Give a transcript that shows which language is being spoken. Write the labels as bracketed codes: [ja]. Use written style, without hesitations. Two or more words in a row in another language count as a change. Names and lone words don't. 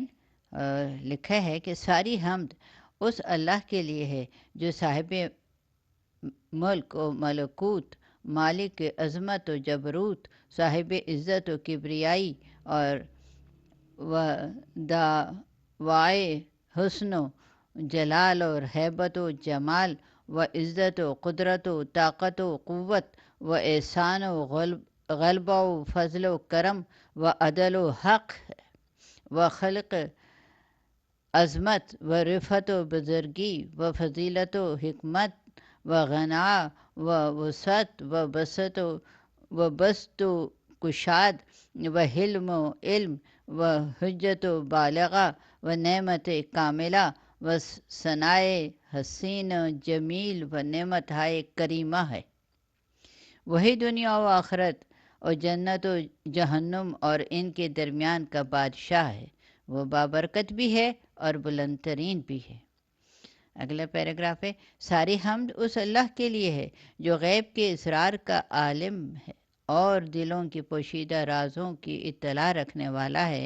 [ur] لکھا ہے کہ ساری حمد اس اللہ کے لیے ہے جو صاحب ملک و ملکوت، مالک عظمت و جبروت، صاحب عزت و کبریائی، اور دعوائے حسن و جلال اور ہیبت و جمال و عزت و قدرت و طاقت و قوت و احسان و غلبہ و فضل و کرم و عدل و حق و خلق عظمت و رفعت و بزرگی و فضیلت و حکمت و غنا و وسعت و بسط و کشاد و حلم و علم و حجت و بالغہ و نعمت کاملہ و ثنائے حسین و جمیل و نعمت ہائے کریمہ ہے۔ وہی دنیا و آخرت اور جنت و جہنم اور ان کے درمیان کا بادشاہ ہے۔ وہ بابرکت بھی ہے اور بلند ترین بھی ہے۔ اگلا پیراگراف ہے ساری حمد اس اللہ کے لیے ہے جو غیب کے اسرار کا عالم ہے اور دلوں کی پوشیدہ رازوں کی اطلاع رکھنے والا ہے۔